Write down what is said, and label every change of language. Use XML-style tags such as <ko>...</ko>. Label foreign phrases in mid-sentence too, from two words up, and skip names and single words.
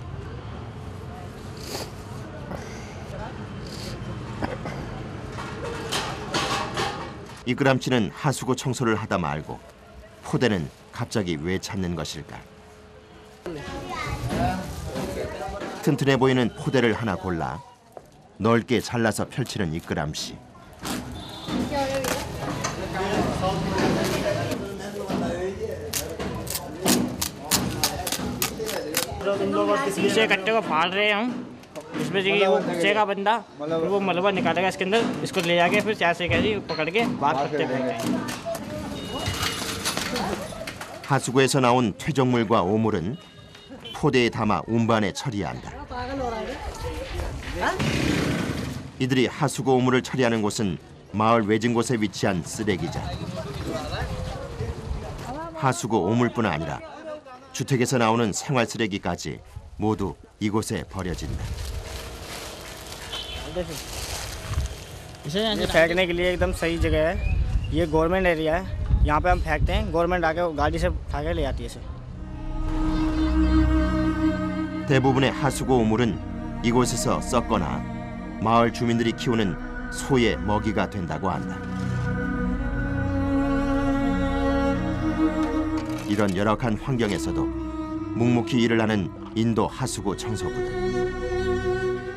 <ko>이끄람 씨는 하수구 청소를 하다 말고 포대는 갑자기 왜 찾는 것일까? 튼튼해 보이는 포대를 하나 골라 넓게 잘라서 펼치는 이끄람 씨.</ko> <hi>इसे कट्टे को फाड़ रहे हैं हम। इसमें जो वो घुसेगा बंदा, फिर वो मलबा निकालेगा इसके अंदर, इसको ले जाके फिर ऐसे कैसे पकड़ के बाहर कट्टे फेंकेंगे।</hi> <ko>하수구에서 나온 퇴적물과 오물은 포대에 담아 운반에 처리한다. 이들이 하수구 오물을 처리하는 곳은 마을 외진 곳에 위치한 쓰레기장. 하수구 오물뿐 아니라 주택에서 나오는 생활 쓰레기까지 모두 이곳에 버려진다.</ko> <hi>ये फेंकने के लिए एकदम सही जगह है। ये</hi> <en>government area</en> <hi>है, यहाँ पे हम फेंकते हैं, गवर्नमेंट आके गाड़ी से उठा के ले जाती है इसे।</hi> <ko>대부분의 하수구 오물은 이곳에서 썩거나 마을 주민들이 키우는 소의 먹이가 된다고 한다. 이런 열악한 환경에서도 묵묵히 일을 하는 인도 하수구 청소부들.</ko>